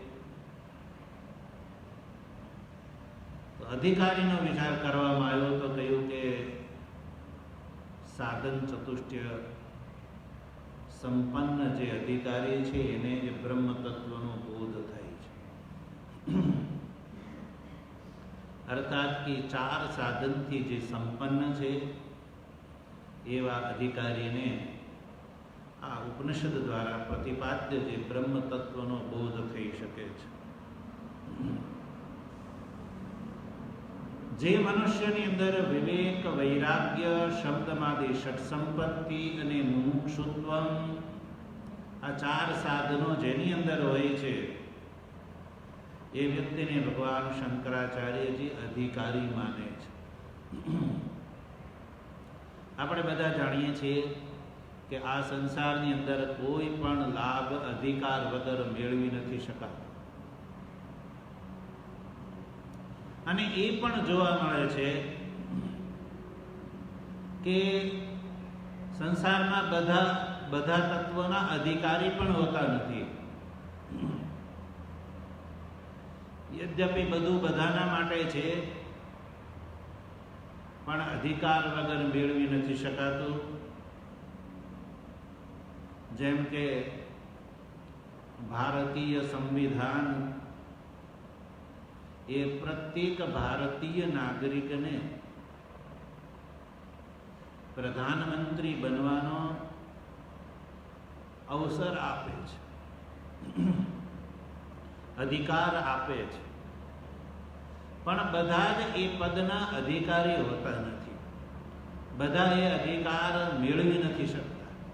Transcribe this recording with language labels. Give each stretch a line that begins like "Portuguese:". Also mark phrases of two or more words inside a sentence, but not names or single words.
Gujarati: તો અધિકારીનો વિચાર કરવામાં આવ્યો તો કહ્યું કે સાધન ચતુષ્ટય સંપન્ન જે અધિકારી છે એને જ બ્રહ્મ તત્વનો બોધ થાય છે. અર્થાત કે 4 સાધનથી જે સંપન્ન છે એવા અધિકારીને આ ઉપનિષદ દ્વારા પ્રતિપાદ્ય જે બ્રહ્મ તત્વનો બોધ થઈ શકે છે। જે મનુષ્યની અંદર વિવેક, વૈરાગ્ય, શબ્દમાદિ ષટ સંપત્તિ અને મુમુક્ષુત્વ આ 4 સાધનો જેની અંદર હોય છે એ વ્યક્તિને ભગવાન શંકરાચાર્યજી અધિકારી માને છે। આપણે બધા જાણીએ છીએ કે આ સંસારની અંદર કોઈ પણ લાભ અધિકાર વગર મેળવી નથી શકાતો અને એ પણ જોવા મળે છે કે સંસારમાં બધા તત્વોના અધિકારી પણ હોતા નથી। યદ્યપિ બધું બધાના માટે છે પણ અધિકાર વગર મેળવી નથી શકાતું। જેમ કે ભારતીય સંવિધાન એ પ્રત્યેક ભારતીય નાગરિક ને પ્રધાનમંત્રી બનવાનો અવસર આપે છે, અધિકાર આપે છે, પણ બધા જ એ પદના અધિકારી હોતા નથી, બધા એ અધિકાર મેળવી નથી શકતા।